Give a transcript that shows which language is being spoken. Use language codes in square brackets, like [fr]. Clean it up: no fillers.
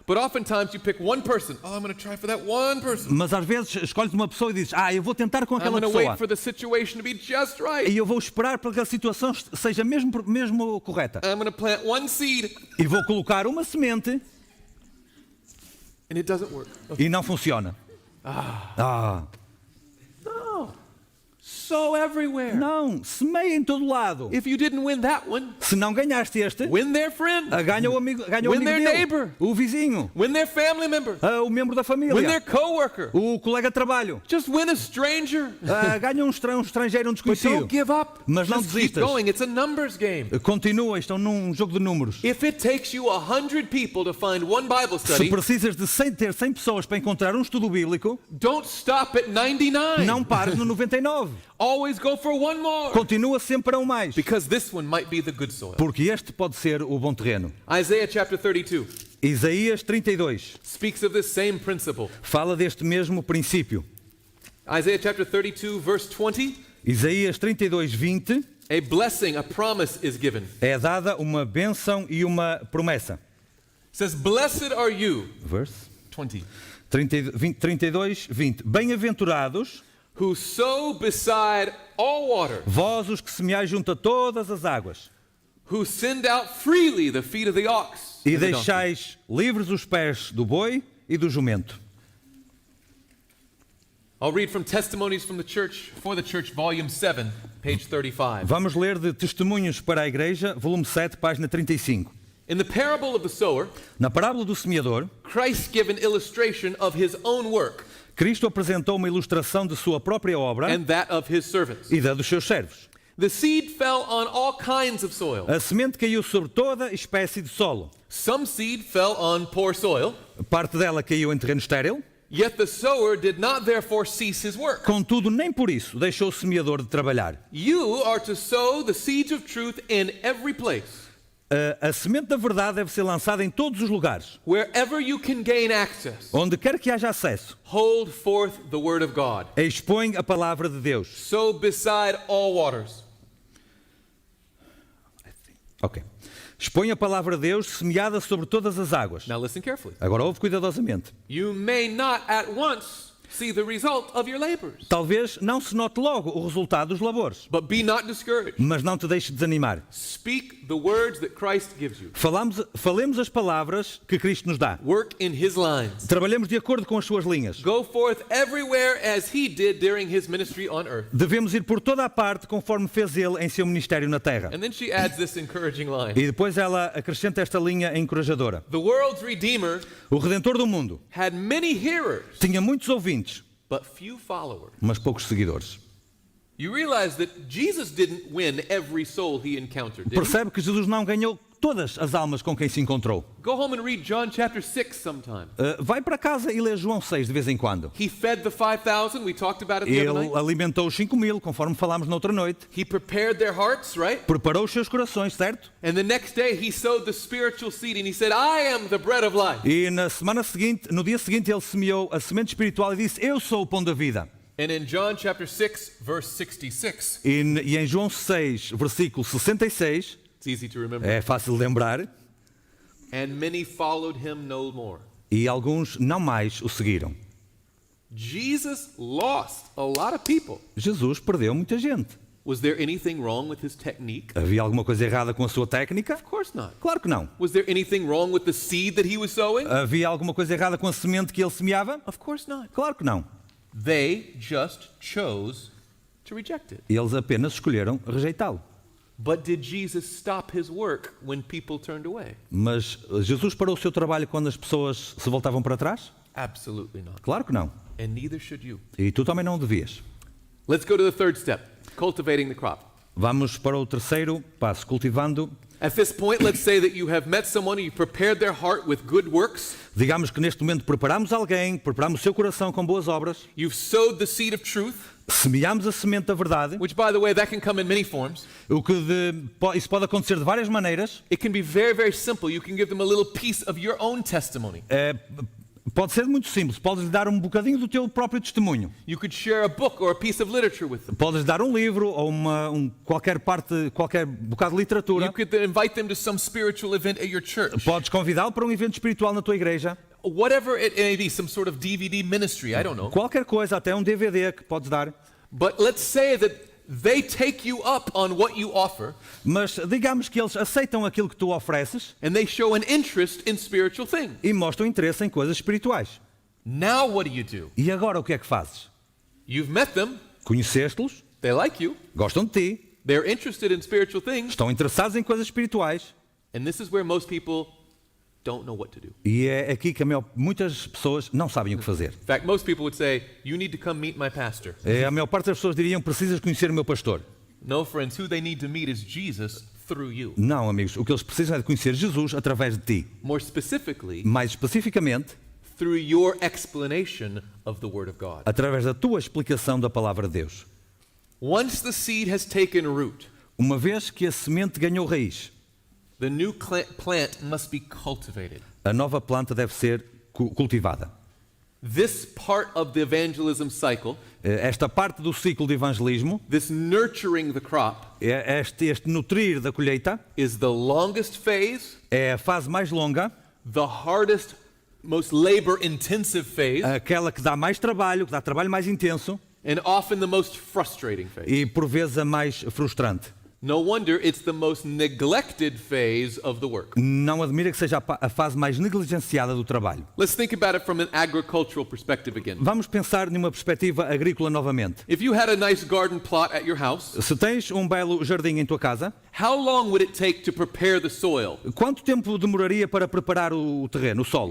[en] But oftentimes you pick one person. Oh, I'm going to try for that one person. [pt] Mas às vezes escolhes uma pessoa e dizes: eu vou tentar com [en] I'm [pt] aquela [en] going to wait [pt] pessoa. [en] for the situation to be just right. [pt] E eu vou esperar para que a situação seja mesmo correta. [en] I'm going to plant one seed, [pt] E vou colocar uma semente [en] and it doesn't work. [pt] e não funciona. [en] No. Sow everywhere. [pt] Não, semeia em todo lado. [en] If you didn't win that one, [pt] Se não ganhaste este, [en] win their friend, [pt] ganha o amigo [en] Win their [pt] dele, [en] neighbor. [pt] o vizinho, [en] win their family member, [pt] o membro da [en] win [pt] família, [en] their coworker. [pt] o colega de trabalho. [en] Just win a stranger. [pt] Ganha um estrangeiro, um [en] But [pt] desconhecido. [en] don't give up. [pt] Mas não [en] Just keep [pt] desistas. [en] going. It's a numbers game. [pt] Continua, estão num jogo de números. [en] If it takes you 100 people to find one Bible [pt] Se [en] study, [pt] precisas de ter 100 pessoas para encontrar um estudo bíblico, [en] don't stop at 99. [pt] não pares no 99. [en] Always go for one more. [pt] Continua sempre para um mais. [en] Because this one might be the good soil. [pt] Porque este pode ser o bom terreno. [en] Isaiah chapter 32 [pt] Isaías 32 [en] speaks of this same principle. [pt] fala deste mesmo princípio. [en] Isaiah chapter 32 verse 20, [pt] Isaías 32, 20 [en] a blessing, a promise is given. [pt] é dada uma bênção e uma promessa. [en] It says, blessed are you, Verse 20, [pt] 32, 20. Bem-aventurados [en] who sow beside all water, [pt] vós os que semeais junto a todas as águas, [en] who send out freely the feet of the ox [pt] e [en] and the donkey. [pt] deixais livres os pés do boi e do jumento. [en] I'll read from Testimonies from the Church, for the Church, volume 7, page 35. [pt] Vamos ler de Testemunhos para a Igreja, volume 7, página 35. [en] In the parable of the sower, [pt] Na parábola do semeador, [en] Christ gave an illustration of his own work [pt] Cristo apresentou uma ilustração de sua própria obra [en] and that of his servants. [pt] e da dos seus servos. [en] The seed fell on all kinds of soil. [pt] A semente caiu sobre toda espécie de solo. [en] Some seed fell on poor soil, [pt] Parte dela caiu em terreno estéril, [en] yet the sower did not therefore cease his work. [pt] contudo, nem por isso deixou o semeador de trabalhar. [en] You are to sow the seeds of truth in every place, [pt] A semente da verdade deve ser lançada em todos os lugares. [en] wherever you can gain access. [pt] Onde quer que haja acesso, [en] Hold forth the word of God. [pt] expõe a palavra de Deus. [en] Sow beside all waters. Ok. [pt] Expõe a palavra de Deus semeada sobre todas as águas. [en] Now listen carefully. [pt] Agora ouve cuidadosamente. [en] You may not at once see the result of your labors, [pt] Talvez não se note logo o resultado dos labores, [en] but be not discouraged. [pt] mas não te deixes desanimar. [en] Speak the words that Christ gives you. [pt] Falemos as palavras que Cristo nos dá. [en] Work in his lines. [pt] Trabalhemos de acordo com as suas linhas. [en] Go forth everywhere as he did during his ministry on earth. [pt] Devemos ir por toda a parte conforme fez ele em seu ministério na terra. [en] And then she adds this encouraging line. [pt] E depois ela acrescenta esta linha encorajadora. [en] The world's Redeemer [pt] O Redentor do mundo [en] had many hearers, [pt] tinha muitos ouvintes, [en] but few followers. [pt] mas poucos seguidores. [en] You realize that Jesus didn't win every soul he encountered, did he? [pt] Percebe que Jesus não ganhou todas as almas com quem se encontrou. [en] Go home and read John chapter 6 sometime. [pt] Vai para casa e lê João 6 de vez em quando. [en] He fed the 5,000, we talked about it the other [pt] Ele [en] night. [pt] alimentou os 5.000, conforme falámos na outra noite. [en] He prepared their hearts, right? [pt] Preparou os seus corações, certo? [en] And the next day he sowed the spiritual seed and he said, I am the bread of life. [pt] E na semana seguinte, no dia seguinte, ele semeou a semente espiritual e disse: Eu sou o pão da vida. [en] And in John chapter 6, verse 66, [pt] E em João 6, versículo 66, [en] it's easy to remember. [pt] é fácil de lembrar, [en] And many followed him no more. [pt] E alguns não mais o seguiram. [en] Jesus lost a lot of people. [pt] Jesus perdeu muita gente. [en] Was there anything wrong with his technique? [pt] Havia alguma coisa errada com a sua técnica? [en] Of course not. [pt] Claro que não. [en] Was there anything wrong with the seed that he was sowing? [pt] Havia alguma coisa errada com a semente que ele semeava? [en] Of course not. [pt] Claro que não. [en] They just chose to reject it. [pt] Eles apenas escolheram rejeitá-lo. [en] But did Jesus stop his work when people turned away? [pt] Mas Jesus parou o seu trabalho quando as pessoas se voltavam para trás? [en] Absolutely not. [pt] Claro que não. [en] And neither should you. [pt] E tu também não devias. [en] Let's go to the third step, cultivating the crop. [pt] Vamos para o terceiro passo, cultivando. [en] At this point, let's say that you have met someone and you prepared their heart with good works. [pt] Digamos que neste momento preparamos alguém, preparamos o seu coração com boas obras, [en] You've sowed the seed of truth, [pt] semeamos a semente da verdade, [en] which, by the way, that can come in many forms. [pt] isso pode acontecer de várias maneiras. [en] It can be very, very simple. You can give them a little piece of your own testimony. [pt] Pode ser muito simples, podes dar um bocadinho do teu próprio testemunho. [en] You could share a book or a piece of literature with them. [pt] Podes dar um livro ou qualquer bocado de literatura. [en] You could invite them to some spiritual event at your church. [pt] Podes convidá-lo para um evento espiritual na tua igreja. [en] Whatever it may be, some sort of DVD ministry, I don't know. [pt] Qualquer coisa, até um DVD que podes dar. [en] But let's say that they take you up on what you offer, [pt] Mas digamos que eles aceitam aquilo que tu ofereces [en] and they show an interest in spiritual things. [pt] e mostram interesse em coisas espirituais. [en] Now what do? [pt] E agora o que é que fazes? [en] You've met them, [pt] Conheceste-los, [en] they like you, [pt] gostam de ti, [en] they're interested in spiritual things, [pt] estão interessados em coisas espirituais. [en] and this is where most people don't know what to do. [pt] E é aqui que muitas pessoas não sabem o que fazer. [en] In fact, most people would say, you need to come meet my pastor. [pt] A maior parte das pessoas diriam, precisas conhecer o meu pastor. [en] No, friends, who they need to meet is Jesus through you. [pt] Não, amigos, o que eles precisam é de conhecer Jesus através de ti. [en] More specifically, [pt] Mais especificamente, [en] through your explanation of the Word of God. [pt] através da tua explicação da palavra de Deus. [en] Once the seed has taken root, [pt] Uma vez que a semente ganhou raiz, [en] the new plant must be cultivated. [pt] a nova planta deve ser cultivada. [en] This part of the evangelism cycle, [pt] Esta parte do ciclo de evangelismo, [en] this nurturing the crop, [pt] este nutrir da colheita, [en] is the longest phase, [pt] é a fase mais longa, [en] the hardest, most labor-intensive phase, [pt] aquela que dá mais trabalho, que dá trabalho mais intenso [en] and often the most frustrating phase. [pt] e por vezes a mais frustrante. [en] No wonder it's the most neglected phase of the work. [pt] Não admira que seja a fase mais negligenciada do trabalho. [en] Let's think about it from an agricultural perspective again. [pt] Vamos pensar numa perspectiva agrícola novamente. [en] If you had a nice garden plot at your house, [pt] Se tens um belo jardim em tua casa, [en] how long would it take to prepare the soil? [pt] quanto tempo demoraria para preparar o terreno, o solo?